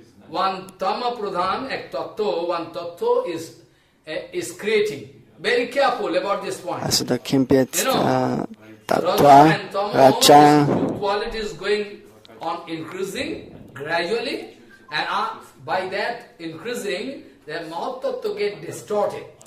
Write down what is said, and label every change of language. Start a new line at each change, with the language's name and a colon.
English: one tama pradhan, ek tattva, one tattva is creating. Very careful about this point.
German: Also da kommt jetzt Tattva, Raja.
English: Quality is going on increasing gradually, and by that increasing, the Mahatattva get distorted.